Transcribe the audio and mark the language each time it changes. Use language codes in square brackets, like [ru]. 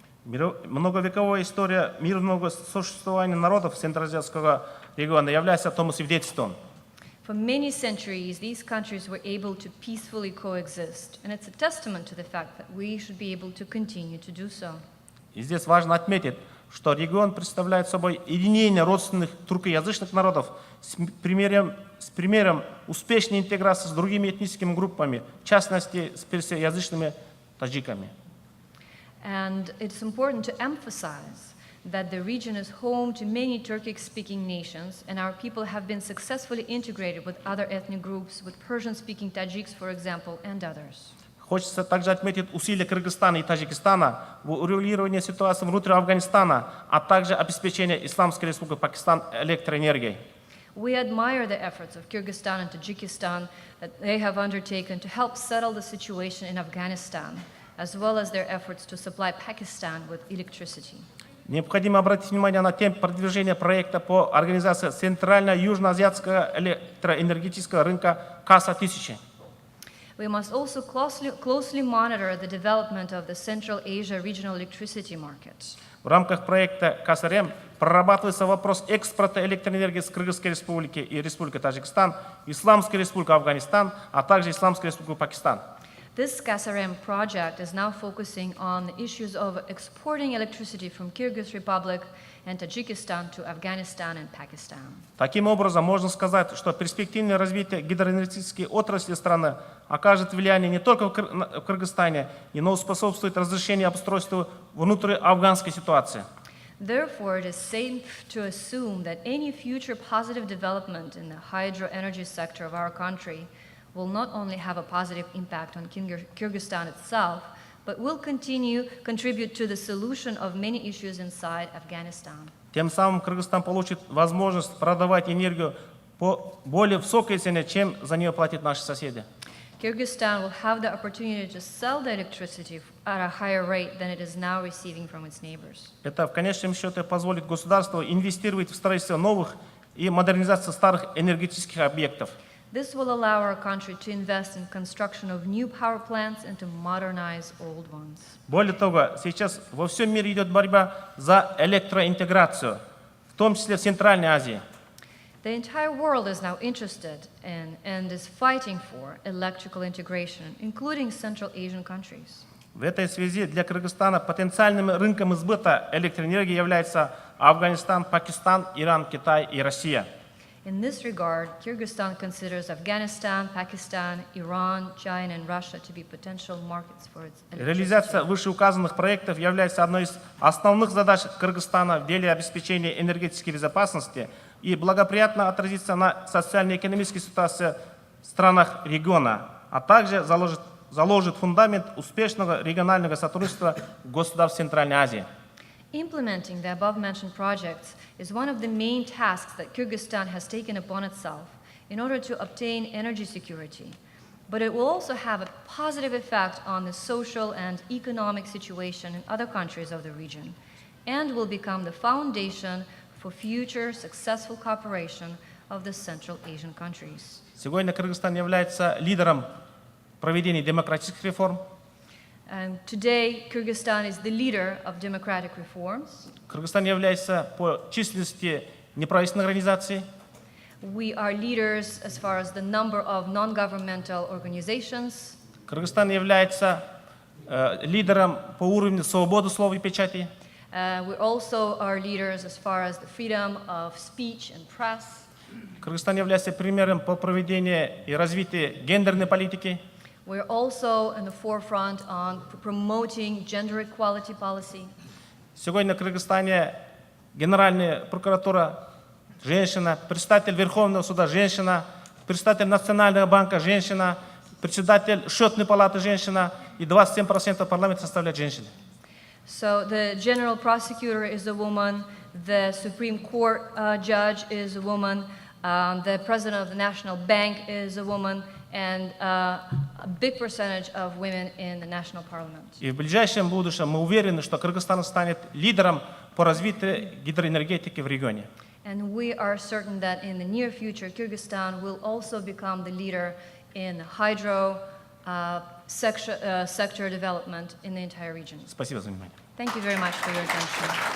[ru] Многовековая история мирного существования народов Центральноазиатского региона является тому свидетельством. [en] For many centuries, these countries were able to peacefully coexist, and it's a testament to the fact that we should be able to continue to do so. [ru] И здесь важно отметить, что регион представляет собой единение родственных туркоязычных народов с примером успешной интеграции с другими этническими группами, в частности, с персоязычными таджиками. [en] And it's important to emphasize that the region is home to many Turkic-speaking nations, and our people have been successfully integrated with other ethnic groups, with Persian-speaking Tajiks, for example, and others. [ru] Хочется также отметить усилия Кыргызстана и Таджикистана в урегулировании ситуации внутри Афганистана, а также обеспечение Исламской Республики Пакистан электроэнергией. [en] We admire the efforts of Kyrgyzstan and Tajikistan that they have undertaken to help settle the situation in Afghanistan, as well as their efforts to supply Pakistan with electricity. [ru] Необходимо обратить внимание на темп продвижения проекта по организации Центрально-Южноазиатского электроэнергетического рынка КАСА-1000. [en] We must also closely monitor the development of the Central Asia regional electricity market. [ru] В рамках проекта КАСАРЕМ прорабатывается вопрос экспорта электроэнергии с Кыргызской республики и Республики Таджикистан, Исламской республики Афганистан, а также Исламской республики Пакистан. [en] This KASAREM project is now focusing on the issues of exporting electricity from Kyrgyz Republic and Tajikistan to Afghanistan and Pakistan. [ru] Таким образом, можно сказать, что перспективное развитие гидроэнергетической отрасли страны окажет влияние не только в Кыргызстане, но и способствует разрешению обустройства внутриафганской ситуации. [en] Therefore, it is safe to assume that any future positive development in the hydro energy sector of our country will not only have a positive impact on Kyrgyzstan itself, but will contribute to the solution of many issues inside Afghanistan. [ru] Тем самым Кыргызстан получит возможность продавать энергию по более высокой цене, чем за нее платят наши соседи. [en] Kyrgyzstan will have the opportunity to sell the electricity at a higher rate than it is now receiving from its neighbors. [ru] Это в конечном счете позволит государству инвестировать в строительство новых и модернизацию старых энергетических объектов. [en] This will allow our country to invest in construction of new power plants and to modernize old ones. [ru] Более того, сейчас во всем мире идет борьба за электроинтеграцию, в том числе в Центральной Азии. [en] The entire world is now interested in and is fighting for electrical integration, including Central Asian countries. [ru] В этой связи для Кыргызстана потенциальным рынком сбыта электроэнергии являются Афганистан, Пакистан, Иран, Китай и Россия. [en] In this regard, Kyrgyzstan considers Afghanistan, Pakistan, Iran, China, and Russia to be potential markets for its [ru] Реализация [en] electricity. [ru] вышеуказанных проектов является одной из основных задач Кыргызстана в деле обеспечения энергетической безопасности и благоприятно отразится на социально-экономической ситуации в странах региона, а также заложит фундамент успешного регионального сотрудничества государств Центральной Азии. [en] Implementing the above-mentioned projects is one of the main tasks that Kyrgyzstan has taken upon itself in order to obtain energy security. But it will also have a positive effect on the social and economic situation in other countries of the region, and will become the foundation for future successful cooperation of the Central Asian countries. [ru] Сегодня Кыргызстан является лидером проведения демократических реформ. [en] And today, Kyrgyzstan is the leader of democratic reforms. [ru] Кыргызстан является по численности неправительственных организаций. [en] We are leaders as far as the number of non-governmental organizations. [ru] Кыргызстан является лидером по уровню свободы слова и печати. [en] We also are leaders as far as the freedom of speech and press. [ru] Кыргызстан является примером по проведению и развитию гендерной политики. [en] We're also in the forefront on promoting gender equality policy. [ru] Сегодня в Кыргызстане Генеральная прокуратура женщина, председатель Верховного суда женщина, председатель Национального банка женщина, председатель Счетной палаты женщина и 27% парламента составляют женщины. [en] So the general prosecutor is a woman, the Supreme Court judge is a woman, the president of the National Bank is a woman, and a big percentage of women in the national parliament. [ru] И в ближайшем будущем мы уверены, что Кыргызстан станет лидером по развитию гидроэнергетики в регионе. [en] And we are certain that in the near future, Kyrgyzstan will also become the leader in hydro sector development in the entire region. [ru] Спасибо за внимание. [en] Thank you very much for your attention.